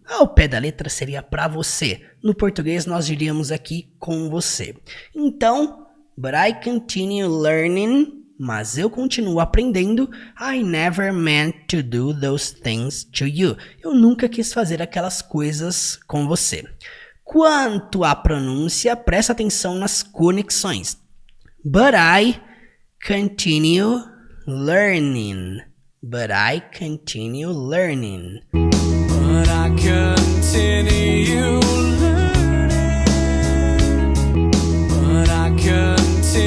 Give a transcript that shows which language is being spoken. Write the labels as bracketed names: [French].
[Portuguese] Ao pé da letra seria para você. No português nós diríamos aqui com você. Então, [English] but I continue learning, [Portuguese] mas eu continuo aprendendo. [English] I never meant to do those things to you. [Portuguese] Eu nunca quis fazer aquelas coisas com você. Quanto à pronúncia, presta atenção nas conexões. [English] But I continue learning. But I continue learning. But I continue learning. But I continue